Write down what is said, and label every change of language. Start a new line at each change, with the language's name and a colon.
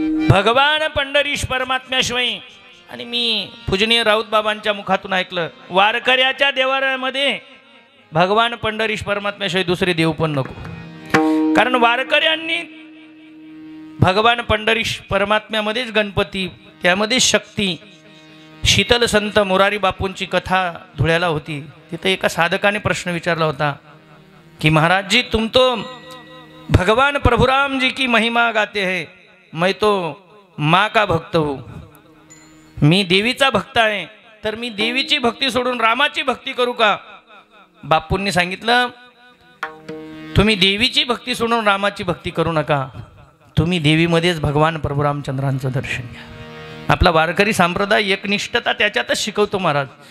Marathi: भगवान पंढरीश परमात्म्याशिवाय. आणि मी पूजनीय राऊत बाबांच्या मुखातून ऐकलं वारकऱ्याच्या देवाऱ्यामध्ये भगवान पंढरीश परमात्म्याशिवाय दुसरे देव पण नको. कारण वारकऱ्यांनी भगवान पंढरीश परमात्म्यामध्येच गणपती त्यामध्ये शक्ती. शीतल संत मोरारी बापूंची कथा धुळ्याला होती. तिथे एका साधकाने प्रश्न विचारला होता कि
Hindi: महाराज जी तुम तो भगवान प्रभुराम जी की महिमा गाते हैं मैं तो माँ का भक्त हूँ.
Marathi: मी देवीचा भक्त आहे तर मी देवीची भक्ती सोडून रामाची भक्ती करू का. बापूंनी सांगितलं तुम्ही देवीची भक्ती सोडून रामाची भक्ती करू नका. तुम्ही देवीमध्येच भगवान प्रभू रामचंद्रांचं दर्शन घ्या. आपला वारकरी संप्रदाय एकनिष्ठता त्याच्यातच शिकवतो महाराज.